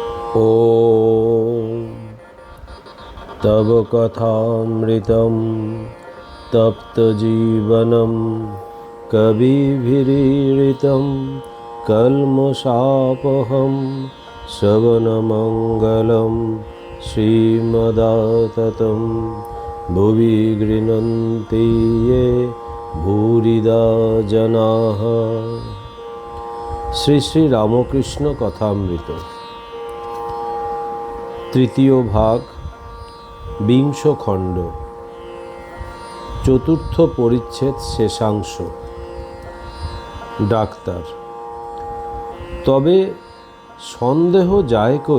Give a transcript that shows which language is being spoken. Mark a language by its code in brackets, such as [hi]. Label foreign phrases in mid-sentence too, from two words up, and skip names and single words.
[sa] ॐ तव कथामृतं तप्तजीवनं कविभिरीडितं कल्मषापहं श्रवणमङ्गलं श्रीमदाततं भुवि गृह्णन्ति ये भूरिदा जनाः। [bn] শ্রী শ্রী রামকৃষ্ণ কথামৃত তৃতীয় ভাগ, বিংশ খণ্ড, চতুর্থ পরিচ্ছেদ, শেষাংশ। ডাক্তার: তবে সন্দেহ যায় কই?